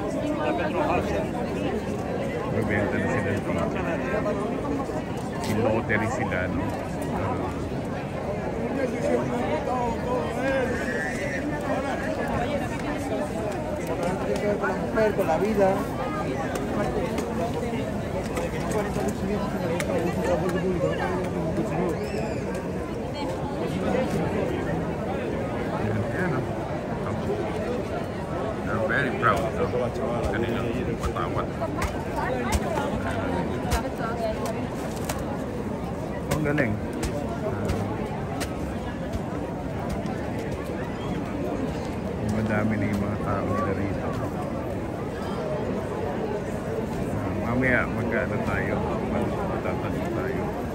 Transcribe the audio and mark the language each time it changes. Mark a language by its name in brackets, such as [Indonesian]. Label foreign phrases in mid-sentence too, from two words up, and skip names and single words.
[Filipino] Magbenta na sila ng ticket. In-lottery sila, no? [Spanish] Con la vida. [English] I'm very proud of [Filipino] kanilang patawat. Ang galing. Madami na yung mga tao nila rito. Mamaya mag-ano tayo, magtatanong tayo.